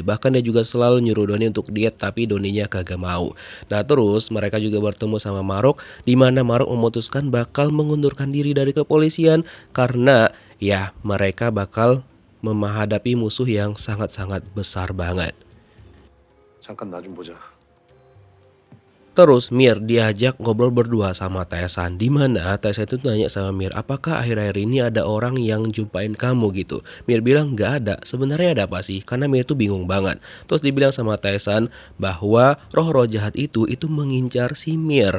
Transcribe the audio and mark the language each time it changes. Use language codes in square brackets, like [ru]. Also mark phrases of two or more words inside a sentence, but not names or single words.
[id] Bahkan dia juga selalu nyuruh Doni untuk diet, tapi Doninya kagak mau. Nah, terus mereka juga bertemu sama Marok, dimana Marok memutuskan bakal mengundurkan diri dari kepolisian karena ya mereka bakal menghadapi musuh yang sangat-sangat besar banget. [ko] 잠깐 나 좀 보자. [id] Terus Mir diajak ngobrol berdua sama Taesan, dimana Taesan itu nanya sama Mir, apakah akhir-akhir ini ada orang yang jumpain kamu gitu. Mir bilang nggak ada. Sebenarnya ada apa sih? Karena Mir itu bingung banget. Terus dibilang sama Taesan bahwa roh-roh jahat itu mengincar si Mir.